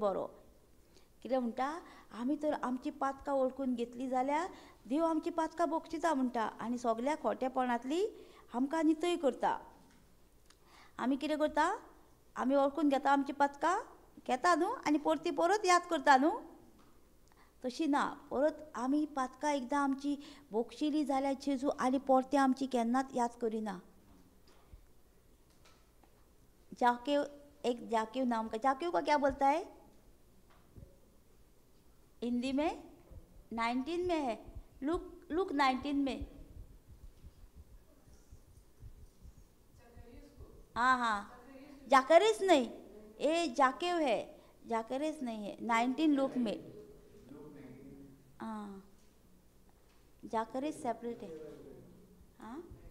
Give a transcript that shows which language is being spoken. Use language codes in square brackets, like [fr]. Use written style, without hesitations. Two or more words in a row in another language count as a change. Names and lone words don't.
[kok] बरो कितें म्हणटा आमी तर आमची पातकां वळखून घेतली जाल्यार देव आमची पातकां बोगशिता म्हणटा आनी सगल्या खोटेपणांतली आमकां नितळ करता आमी कितें करता आमी वळखून घेता आमची पातकां घेता न्हू आनी परत याद करता न्हू तशी ना परत आमी पातकां एकदां आमची बोगशिली जाल्यार जेजू आनी परते आमची केन्नाच याद करिना [hi] जाकेव नाम का जाकेव को क्या बोलता है हिंदी में 19 में है लुक 19 में हाँ जाकरेस नहीं जाकेव है जाकरेस नहीं है 19 लुक में हाँ जाकरेस सेपरेट है हाँ